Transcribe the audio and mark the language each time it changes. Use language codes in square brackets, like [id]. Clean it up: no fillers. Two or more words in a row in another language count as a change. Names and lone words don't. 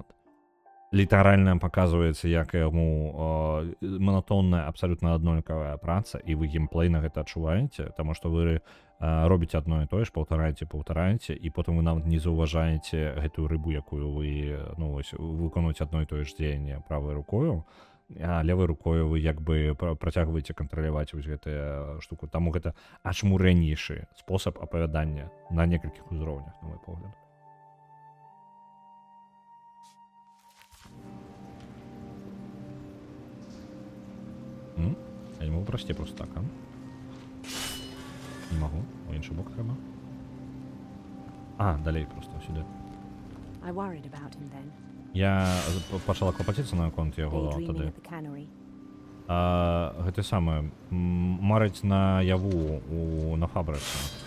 [be] Літаральна паказваецца, як яму манатонная, абсалютна аднолькавая праца, і вы геймплей на гэта адчуваеце, таму што вы робіце адно і тое ж, паўтараеце, і потым вы нават не заўважаеце гэтую рыбу, якую вы, ну, вось, выконваеце адно і тое ж дзеянне правай рукою, а левай рукою вы як бы працягваеце кантраляваць вось гэтую штуку. Таму гэта ачмурэннейшы спосаб апавядання на некалькіх узроўнях, на мой погляд. [ru] Я не могу пройти просто так, а? Не могу. [be] У іншы бок [uk] треба. Далей просто сюди. [be] Я пачала клапаціцца на конт яго тады. Гэта самае, марыць на яву на фабрыцы.